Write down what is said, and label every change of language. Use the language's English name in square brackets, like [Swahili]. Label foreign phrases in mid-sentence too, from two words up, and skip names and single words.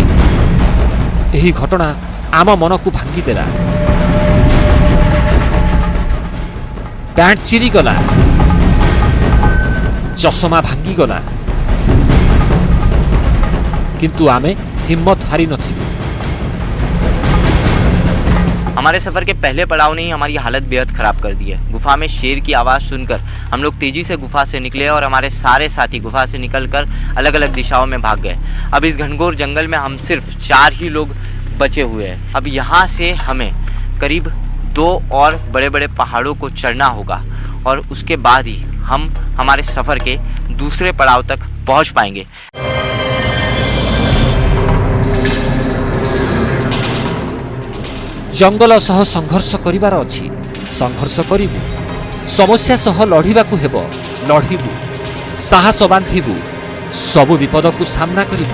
[Odia] ଏହି ଘଟଣା ଆମ ମନକୁ ଭାଙ୍ଗିଦେଲା। ପ୍ୟାଣ୍ଟ ଚିରିଗଲା, ଚଷମା ଭାଙ୍ଗିଗଲା, କିନ୍ତୁ ଆମେ ହିମ୍ମତ ହାରି ନଥିଲୁ। [Hindi] हमारे सफ़र के पहले पड़ाव ने ही हमारी हालत बेहद ख़राब कर दी है। गुफा में शेर की आवाज़ सुनकर हम लोग तेज़ी से गुफा से निकले और हमारे सारे साथी गुफा से निकलकर अलग अलग दिशाओं में भाग गए। अब इस घनघोर जंगल में हम सिर्फ 4 ही लोग बचे हुए हैं। अब यहाँ से हमें करीब 2 और बड़े बड़े पहाड़ों को चढ़ना होगा और उसके बाद ही हम हमारे सफ़र के दूसरे पड़ाव तक पहुँच पाएंगे। [Odia] ଜଙ୍ଗଲ ସହ ସଂଘର୍ଷ କରିବାର ଅଛି। ସଂଘର୍ଷ କରିବୁ, ସମସ୍ୟା ସହ ଲଢ଼ିବାକୁ ହେବ, ଲଢ଼ିବୁ, ସାହସ ବାନ୍ଧିବୁ, ସବୁ ବିପଦକୁ ସାମ୍ନା କରିବୁ।